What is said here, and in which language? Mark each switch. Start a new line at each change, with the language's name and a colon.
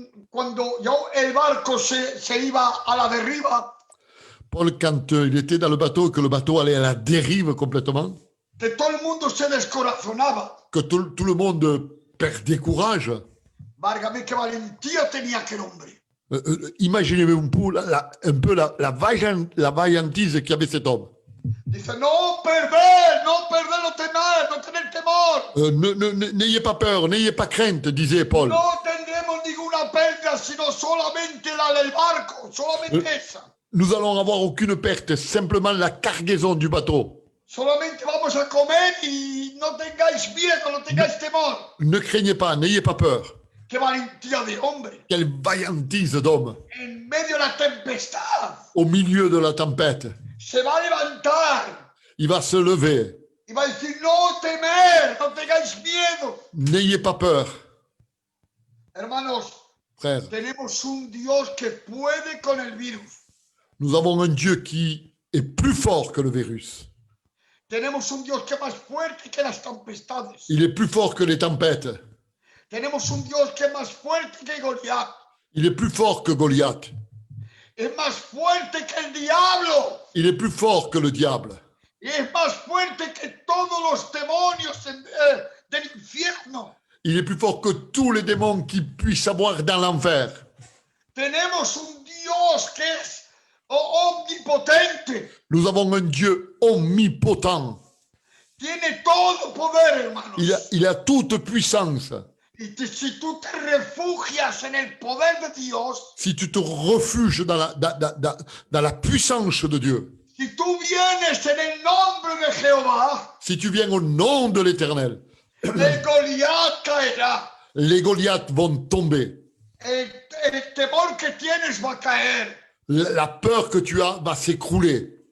Spanish: cuando el barco se iba a la deriva,
French: Paul, quand il était dans le bateau, que le bateau allait à la dérive complètement,
Spanish: que todo el mundo se descorazonaba.
French: que tout le monde perdait courage,
Spanish: Válgame, qué valentía tenía aquel hombre.
French: imaginez-vous un peu la vaillantise qu'avait cet homme.
Spanish: Dice, no perder, no tener temor.
French: N'ayez pas peur, n'ayez pas crainte, disait Paul.
Spanish: No tendremos ninguna pérdida, sino solamente la del barco, solamente esa.
French: Nous allons avoir aucune perte, simplement la cargaison du bateau.
Spanish: Solamente vamos a comer y no tengáis miedo, no tengáis temor.
French: Ne craignez pas, n'ayez pas peur.
Spanish: Qué valentía de hombre.
French: Quelle vaillantise d'homme.
Spanish: En medio de la tempestad.
French: Au milieu de la tempête,
Spanish: Se va a levantar.
French: il va se lever.
Spanish: Y va a decir, no temer, no tengáis miedo.
French: N'ayez pas peur.
Spanish: Hermanos,
French: Frère,
Spanish: tenemos un Dios que puede con el virus.
French: nous avons un Dieu qui est plus fort que le virus.
Spanish: Tenemos un Dios que es más fuerte que las tempestades.
French: Il est plus fort que les tempêtes.
Spanish: Tenemos un Dios que es más fuerte que Goliat.
French: Il est plus fort que Goliath.
Spanish: Es más fuerte que el diablo.
French: Il est plus fort que le diable.
Spanish: Y es más fuerte que todos los demonios del infierno.
French: Il est plus fort que tous les démons qui puissent avoir dans l'enfer.
Spanish: Tenemos un Dios que es omnipotente.
French: Nous avons un Dieu omnipotent.
Spanish: Tiene todo poder, hermanos.
French: Il a toute puissance.
Spanish: Y si tú te refugias en el poder de Dios,
French: Si tu te refuges dans la puissance de Dieu,
Spanish: si tú vienes en el nombre de Jehová,
French: si tu viens au nom de l'Éternel,
Spanish: el Goliat caerá.
French: les Goliaths vont tomber.
Spanish: El temor que tienes va a caer.
French: La peur que tu as va s'écrouler.